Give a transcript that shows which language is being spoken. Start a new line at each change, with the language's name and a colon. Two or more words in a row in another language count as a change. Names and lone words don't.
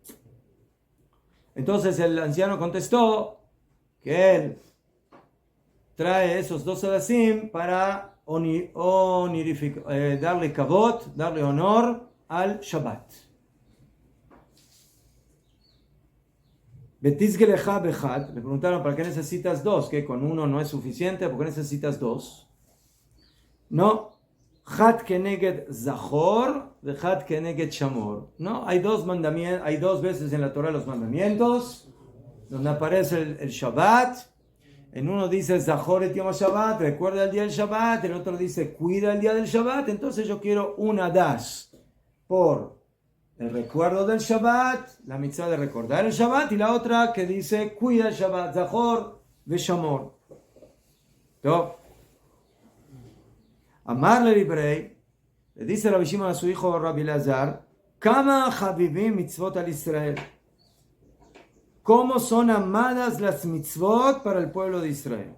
Spanish: Entonces el anciano contestó que él trae esos 2 Adasim para darle kavod, darle honor al Shabbat.
Hebrew: Betizgelecha bechad,
Spanish: le preguntaron, ¿para qué necesitas 2? ¿Que con uno no es suficiente? ¿Por qué necesitas 2? No,
Hebrew: Chad keneged zachor, vechad keneged shamor.
Spanish: No, hay 2 mandamientos, hay 2 veces en la Torah los mandamientos, donde aparece el Shabbat. En uno dice
Hebrew: zachor et yom Shabbat,
Spanish: recuerda el día del Shabbat. En otro dice cuida el día del Shabbat. Entonces yo quiero una dash por el recuerdo del Shabbat, la mitzvah de recordar el Shabbat, y la otra que dice cuida el Shabbat,
Hebrew: zachor veshamor.
Spanish: ¿No?
Hebrew: Amarle librei,
Spanish: le dice Rabbi Shimon a su hijo Rabbi Elazar,
Hebrew: Kama Habibim mitzvot al Israel.
Spanish: ¿Cómo son amadas las mitzvot para el pueblo de Israel?